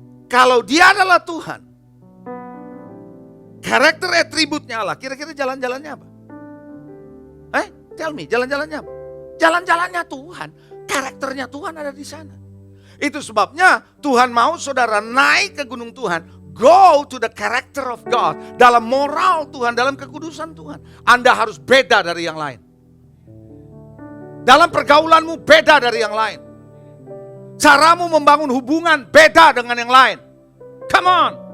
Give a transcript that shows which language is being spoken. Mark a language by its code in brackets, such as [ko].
[id] Kalau dia adalah Tuhan, karakter atributnya Allah, kira-kira jalan-jalannya apa? [en] Tell me, [id] jalan-jalannya apa? Jalan-jalannya Tuhan, karakternya Tuhan ada di sana. Itu sebabnya Tuhan mau saudara naik ke gunung Tuhan. [en] Go to the character of God. [id] Dalam moral Tuhan, dalam kekudusan Tuhan. Anda harus beda dari yang lain. Dalam pergaulanmu beda dari yang lain. Caramu membangun hubungan beda dengan yang lain. [en] Come on.